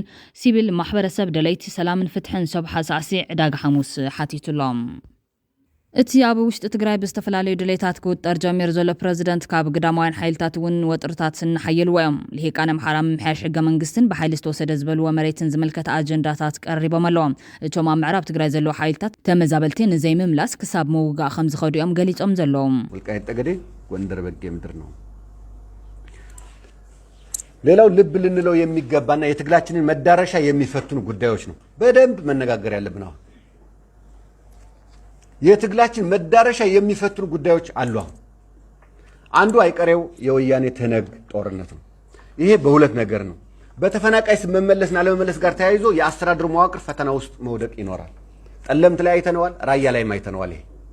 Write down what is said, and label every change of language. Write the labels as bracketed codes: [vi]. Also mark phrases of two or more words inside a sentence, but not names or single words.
[ti] ሲቪል ማሕበረሰብ ደለይቲ ሰላምን ፍትሕን ሰብሓ ሳዕሲዕ ዕዳጋ ሐሙስ ሓቲቱሎም እቲ ኣብ ውሽጢ ትግራይ ብዝተፈላለዩ ድሌታት ክውጠር ጀሚሩ ዘሎ ፕረዚደንት ካብ ግዳማውያን ሓይልታት እውን ወጥርታት እናሓየልዎ እዮም ልሂቃነ ኣምሓራ ምምሕያሽ ሕገ መንግስትን ብሓይሊ ዝተወሰደ ዝበልዎ መሬትን ዝምልከት ኣጀንዳታት ቀሪቦም ኣለዎም እቶም ኣብ ምዕራብ ትግራይ ዘለዉ ሓይልታት ተመዛበልቲ ንዘይምምላስ ክሳብ ምውጋእ ከም ዝኸዱ እዮም ገሊፆም ዘለዎም [am] ወልቃይት ጠገዴ ጎንደር በጌ ምድር ነው ሌላው ልብ ልንለው የሚገባና የትግላችንን መዳረሻ የሚፈትኑ ጉዳዮች ነው በደንብ መነጋገር ያለብን ነው የትግላችን መዳረሻ የሚፈትኑ ጉዳዮች አሉ አንዱ አይቀሬው የወያኔ ተነግ ጦርነት ነው ይሄ በሁለት ነገር ነው በተፈናቃይ ስመመለስና ለመመለስ ጋር ተያይዞ የአስተዳደር መዋቅር ፈተና ውስጥ መውደቅ ይኖራል ጠለምት ላይ አይተነዋል ራያ ላይ አይተነዋል ይሄ